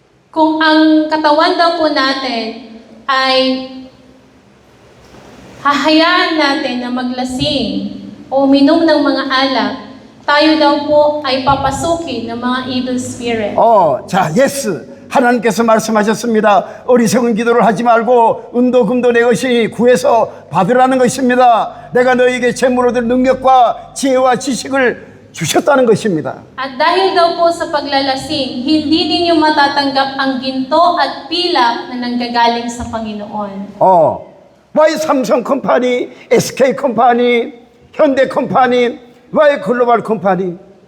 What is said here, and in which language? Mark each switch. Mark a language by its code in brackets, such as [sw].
[tl] Kung ang katawan daw po natin ay hahayaan natin na maglasing o uminom ng mga alak, tayo daw po ay papasukin ng mga evil spirit. [ko] 자, yes. 하나님께서 말씀하셨습니다. 어리석은 기도를 하지 말고 은도 금도 내 것이 구해서 받으라는 것입니다. 내가 너에게 재물로 얻을 능력과 지혜와 지식을 주셨다는 것입니다. [tl] At dahil daw po sa paglalasing, hindi ninyo matatanggap ang ginto at pilak na nanggagaling sa Panginoon. [en] Why [ko] 삼성 컴퍼니, SK 컴퍼니, 현대 컴퍼니, [en] why [ko] 글로벌 컴퍼니?